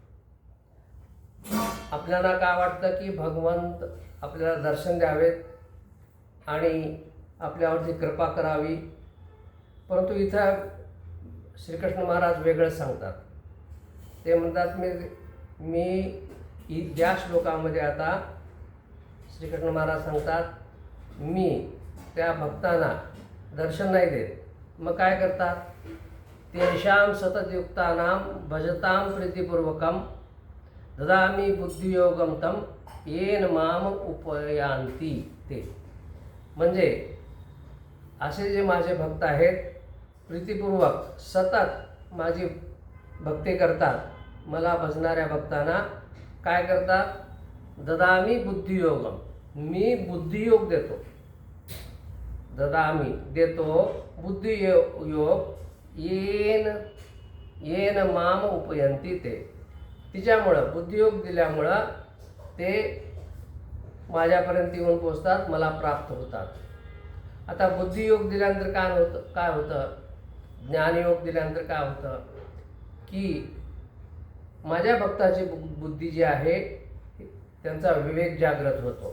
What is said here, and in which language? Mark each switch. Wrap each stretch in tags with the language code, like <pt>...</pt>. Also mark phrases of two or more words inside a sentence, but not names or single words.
<mr>आपल्याला काय वाटतं की भगवंत आपल्याला दर्शन द्यावेत आणि आपल्यावरती कृपा करावी, परंतु इथं श्रीकृष्ण महाराज वेगळंच सांगतात. ते म्हणतात मी ज्या श्लोकामध्ये आता श्रीकृष्ण महाराज सांगतात, मी त्या भक्तांना दर्शन नाही देत. मग काय करतात,</mr> <sa>तेषां सततयुक्तानां भजतां प्रीतिपूर्वकं ददामि बुद्धियोगं तं येन माम उपयांती.</sa> <mr>ते म्हणजे असे जे माझे भक्त आहेत, प्रीतिपूर्वक सतत माझी भक्ती करतात, मला भजणाऱ्या भक्तांना काय करतात,</mr> <sa>ददामि बुद्धियोगम,</sa> <mr>मी बुद्धियोग देतो. ददामि देतो बुद्धियोग</mr> <sa>येन माम उपयंती.</sa> <mr>ते तिच्यामुळं बुद्धियोग दिल्यामुळं ते माझ्यापर्यंत येऊन पोचतात, मला प्राप्त होतात. आता बुद्धियोग दिल्यानंतर काय होतं, ज्ञानयोग दिल्यानंतर काय होतं की माझ्या भक्ताची बुद्धी जी आहे त्यांचा विवेक जागृत होतो.</mr>